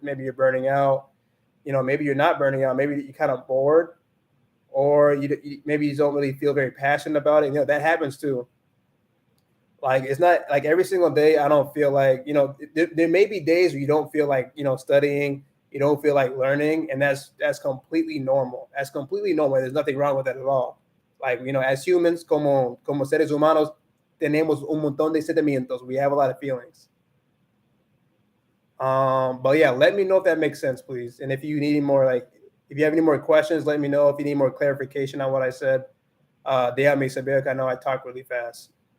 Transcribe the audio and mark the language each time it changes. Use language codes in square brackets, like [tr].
[en] Maybe you're burning out. Maybe you're not burning out. Maybe you're kind of bored, or maybe you don't really feel very passionate about it. That happens too. Like, it's not like every single day I don't feel like, there may be days where you don't feel like, studying, you don't feel like learning, and that's completely normal. That's completely normal. There's nothing wrong with that at all. Like, as humans, [es] como seres humanos, tenemos un montón de sentimientos. [en] We have a lot of feelings. But yeah, let me know if that makes sense, please. And if you need more, like, if you have any more questions, let me know. If you need more clarification on what I said, [es] déjame saber. [en] I know I talk really fast.